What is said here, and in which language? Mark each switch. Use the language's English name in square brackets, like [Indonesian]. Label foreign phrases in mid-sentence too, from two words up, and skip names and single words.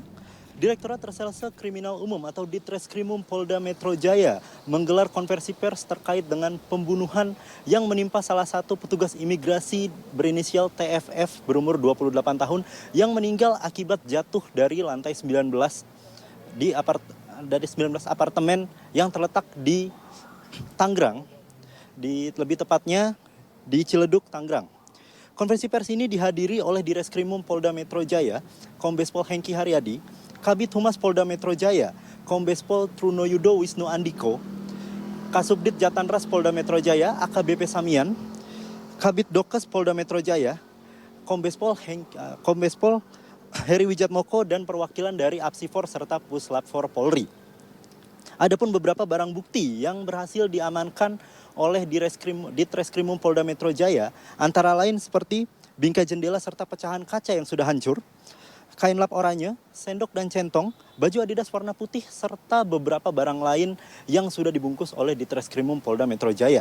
[Indonesian] Direktorat Reserse Kriminal Umum atau Ditreskrimum Polda Metro Jaya menggelar konferensi pers terkait dengan pembunuhan yang menimpa salah satu petugas imigrasi berinisial TFF berumur 28 tahun yang meninggal akibat jatuh dari lantai 19 dari 19 apartemen yang terletak di Tangerang, lebih tepatnya di Ciledug, Tangerang. Konferensi pers ini dihadiri oleh Direskrimum Polda Metro Jaya, Kombes Pol Hengki Haryadi, Kabid Humas Polda Metro Jaya, Kombes Pol Trunoyudo Wisnu Andiko, Kasubdit Jatanras Polda Metro Jaya, AKBP Samian, Kabid Dokes Polda Metro Jaya, Kombes Pol Heri Wijatmoko, dan perwakilan dari Apsifor serta Puslap 4 Polri. Adapun beberapa barang bukti yang berhasil diamankan oleh Ditreskrimum Polda Metro Jaya, antara lain seperti bingkai jendela serta pecahan kaca yang sudah hancur, kain lap oranye, sendok dan centong, baju Adidas warna putih, serta beberapa barang lain yang sudah dibungkus oleh Ditreskrimum Polda Metro Jaya.